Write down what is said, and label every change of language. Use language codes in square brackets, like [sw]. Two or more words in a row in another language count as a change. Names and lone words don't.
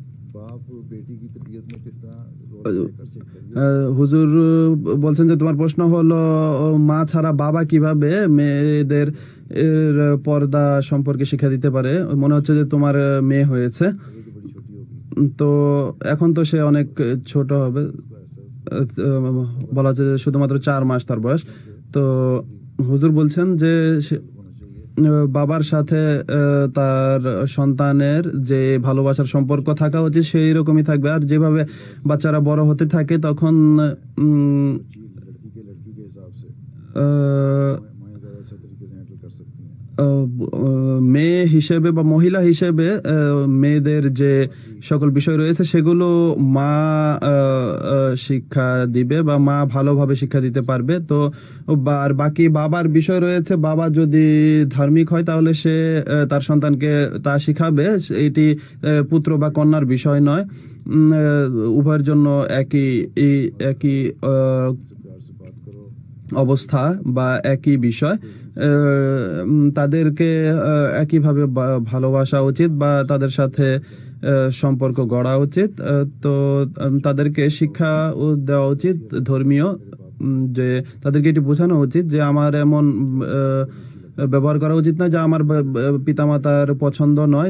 [ur] باپ بیٹی کی تربیت میں کس طرح [en] role play [ur] کر سکتا ہے؟ [bn] হুজুর বলছেন যে তোমার প্রশ্ন হলো মা ছাড়া বাবা কিভাবে মেয়েদের এর পর্দা সম্পর্কে শিক্ষা দিতে পারে। মনে হচ্ছে যে তোমার মেয়ে হয়েছে, [ur] یہ تو بڑی چھوٹی ہوگی، [bn] তো এখন তো সে অনেক ছোট হবে, বলা হচ্ছে যে শুধুমাত্র 4 মাস তার বয়স। তো হুজুর বলছেন যে বাবার সাথে তার সন্তানের যে ভালোবাসার সম্পর্ক থাকা উচিত সেই রকমই থাকবে। আর যেভাবে বাচ্চারা বড় হতে থাকে তখন [ur] لڑکی کے حساب سے আহ, مائیں زیادہ اچھا طریقے سے ہینڈل کر سکتی ہیں۔ [bn] মেয়ে হিসেবে বা মহিলা হিসেবে মেয়েদের যে সকল বিষয় রয়েছে সেগুলো মা শিক্ষা দিবে বা মা ভালোভাবে শিক্ষা দিতে পারবে। তো আর বাকি বাবার বিষয় রয়েছে, বাবা যদি ধার্মিক হয় তাহলে সে তার সন্তানকে তা শিখাবে। এটি পুত্র বা কন্যার বিষয় নয়, উভয়ের জন্য একই [ur] پیار سے بات کرو، [bn] অবস্থা বা একই বিষয়। তাদেরকে একইভাবে ভালোবাসা উচিত বা তাদের সাথে সম্পর্ক গড়া উচিত। তো তাদেরকে শিক্ষা দেওয়া উচিত ধর্মীয়, যে তাদেরকে এটি বোঝানো উচিত যে আমার এমন ব্যবহার করা উচিত না যা আমার পিতামাতার পছন্দ নয়।